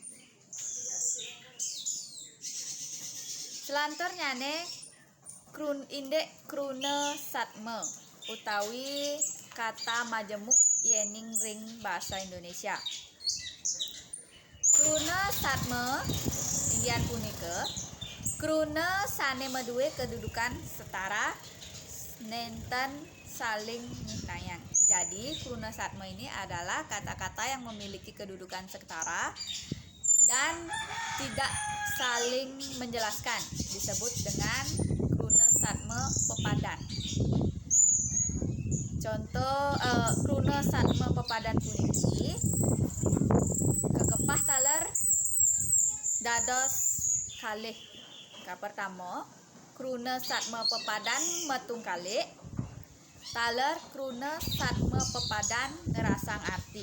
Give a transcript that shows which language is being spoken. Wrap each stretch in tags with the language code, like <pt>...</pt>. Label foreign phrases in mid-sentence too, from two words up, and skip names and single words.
<ban>Selantur nyane indek krune satme utawi</ban> <id>kata majemuk</id> <ban>yening ring bahasa Indonesia. Krune satme inggihan punika krune sane meduwe kedudukan setara nenten saling nyinayang.</ban> <id>Jadi</id> <ban>krune satme</ban> <id>ini adalah kata-kata yang memiliki kedudukan setara dan tidak saling menjelaskan, disebut dengan</id> <ban>krune satme pepadan. Contoh krune satme pepadan puniki kekepah taler dados kalih. Kapertama krune satme pepadan metung kalih, taler krune satme pepadan ngerasang arti.</ban>